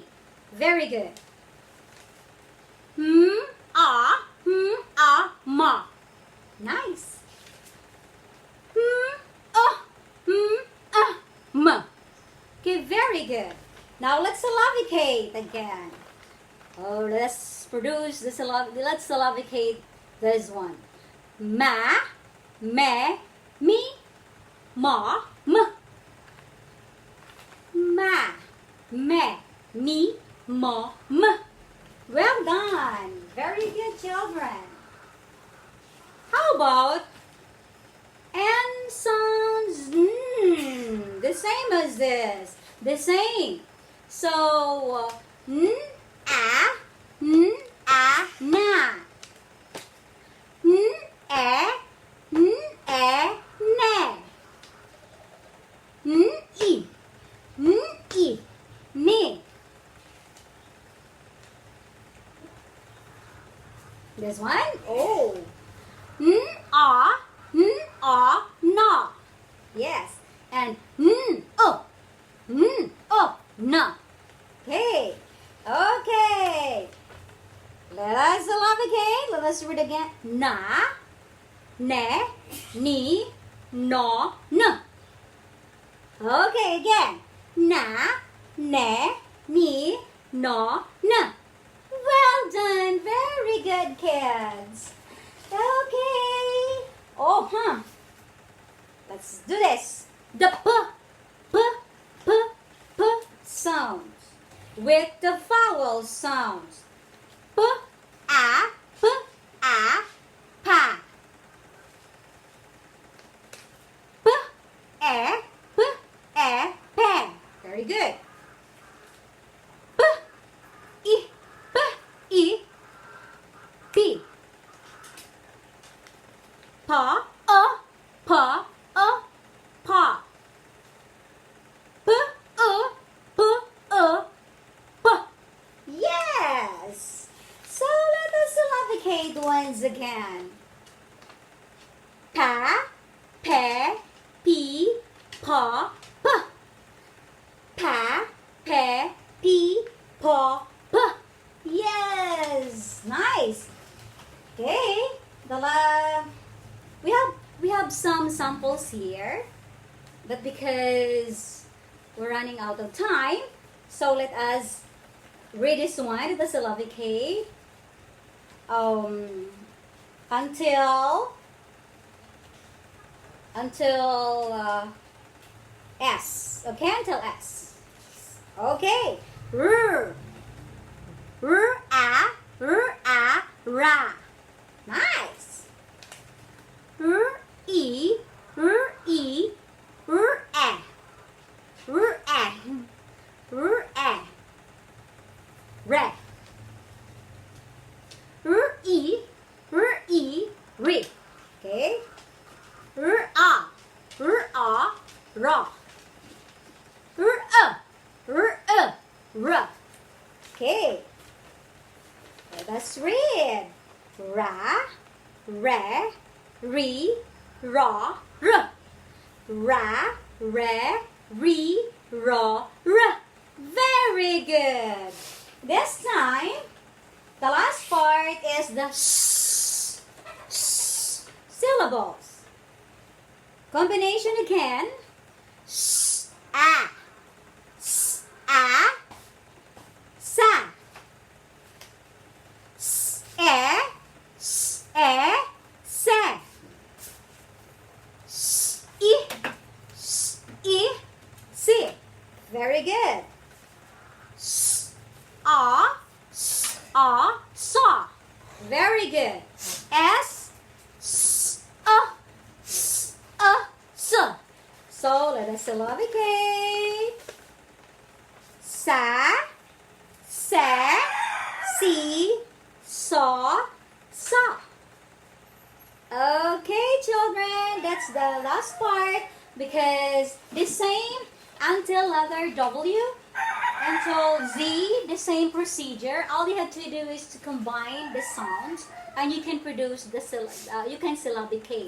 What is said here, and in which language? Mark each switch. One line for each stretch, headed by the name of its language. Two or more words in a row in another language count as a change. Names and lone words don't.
English: Very good. Ma. Nice. Ma. Okay, very good. Now let's syllabicate again. Oh, let's produce this. Let's syllabicate this one. Ma, me, me, ma, m. Ma, me, me, ma, m. Well done. Very good, children. How about N sounds? The same as this. The same. So, na. Ne. Ne. This one? Oh. Na. Yes. And na. Okay. Okay. Let us syllabicate. Let us read again. Na, ne, ni, no, n. Okay, again. Na, ne, ni, no, n. Well done. Very good, kids. Okay. Oh, let's do this. The p, p sounds with the vowel sounds. P, a, pa. P, pe. Very good. P, I, p. Pa, pa, pa. P, p. Yes. So let us syllabicate once again. Pa, pe, pi, pa, p. Pa, pe, pi, pa, p. Yes. Nice. Okay. We have some samples here, but because we're running out of time, so let us read this one, the syllabicate, until S. Okay, until S. Okay. R, a, ra. Nice. R, e, r, e, r, e. R, e. R, e. Re. R, e, re. Okay. R, a, ra. R, ra. Okay. Let us read. Ra, re, re, ra, r. Ra, re, re, ra, r. Very good. This time, the last part is the syllables. Combination again. A, sa. Se. Si. Very good. Sa. Very good. S, So let us syllabicate. Sa, se, si, sa. Okay, children, that's the last part because the same until letter W, until Z, the same procedure. All you have to do is to combine the sounds and you can produce you can syllabicate.